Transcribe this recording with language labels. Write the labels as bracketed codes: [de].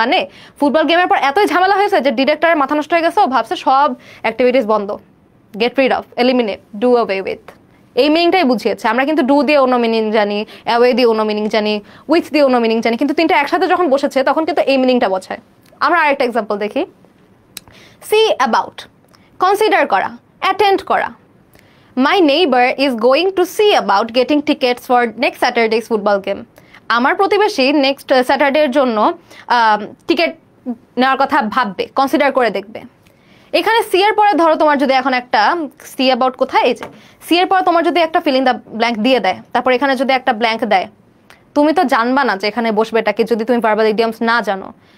[bn] মানে ফুটবল গেমের পর এতই ঝামেলা হয়েছে যে ডিরেক্টরের মাথা নষ্ট হয়ে গেছে, ও ভাবছে সব অ্যাক্টিভিটিস বন্ধ, get rid of, eliminate, do away with. এই মিনিংটাই বুঝিয়েছে। আমরা কিন্তু ডু দিয়ে অন্য মিনিং জানি, অ্যাওয়ে দিয়ে অন্য মিনিং জানি, উইথ দিয়ে অন্য মিনিং জানি, কিন্তু তিনটা একসাথে যখন বসেছে তখন কিন্তু এই মিনিংটা বোঝায়। আমরা আরেকটা এক্সাম্পল দেখি। সি অ্যাবাউট, কনসিডার করা, অ্যাটেন্ড করা। [en] My neighbor is going to see about getting tickets for next Saturday's football game. [bn] আমার প্রতিবেশী নেক্সট স্যাটারডের জন্য টিকিট নেওয়ার কথা ভাববে, কনসিডার করে দেখবে। এখানে সি এর পরে ধরো তোমার যদি এখন একটা সি অ্যাবাউট কোথায়, এই যে সি এর পরে তোমার যদি একটা ফিল ইন দ্য ব্ল্যাঙ্ক দিয়ে দেয়, তারপর এখানে যদি একটা ব্ল্যাঙ্ক দেয়, তুমি তো জানবা না যে এখানে বসবে এটাকে যদি তুমি ভার্বাল ইডিয়মস না জানো।